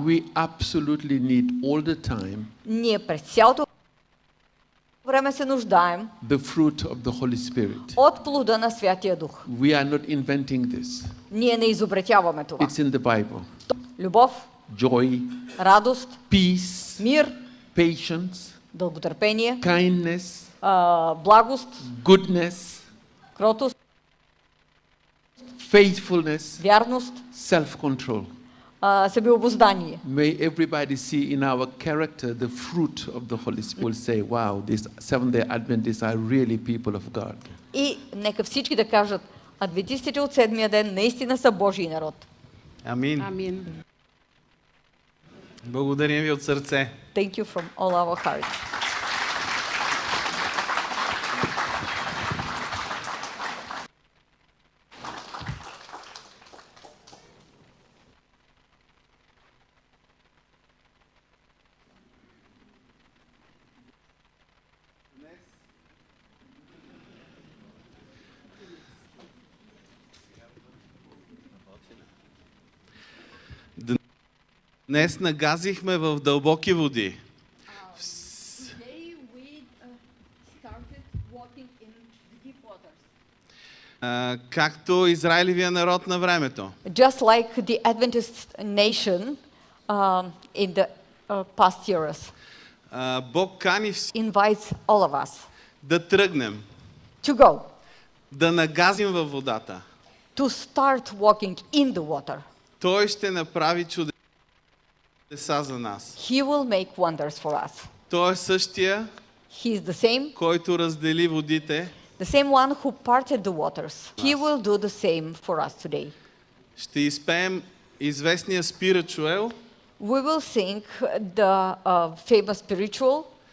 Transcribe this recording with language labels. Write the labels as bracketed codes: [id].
[en] we absolutely need all the time [bg] ние през цялото време се нуждаем [en] the fruit of the Holy Spirit. [bg] от плода на Святия Дух. [en] We are not inventing this. [bg] Ние не изобретяваме това. [en] It's in the Bible. [bg] Любов, [en] Joy, [bg] радост, [en] peace, [bg] мир, [en] patience, [bg] дълготърпение, [en] kindness, [bg] благост, [en] goodness, [bg] кротост, [en] faithfulness, [bg] вярност, [en] self-control. [bg] себеобуздание. [en] May everybody see in our character the fruit of the Holy Spirit. Will say, wow, these Seventh-day Adventists are really people of God. [bg] И нека всички да кажат, адвентистите от седмия ден наистина са Божий народ. Амин. Амин. Благодарим ви от сърце. [en] Thank you from all our hearts. [bg] Днес нагазихме в дълбоки води. [en] Today we started walking in deep waters. [bg] Както Израилевия народ на времето. [en] Just like the Adventist nation in the past years. [bg] Бог кани [en] Invites all of us [bg] да тръгнем, [en] to go, [bg] да нагазим във водата. [en] to start walking in the water. [bg] Той ще направи чудеса за нас. [en] He will make wonders for us. [bg] Той е същия, [en] He is the same, [bg] който раздели водите. [en] the same one who parted the waters. He will do the same for us today. [bg] Ще изпеем известния spiritual. [en] We will sing the famous spiritual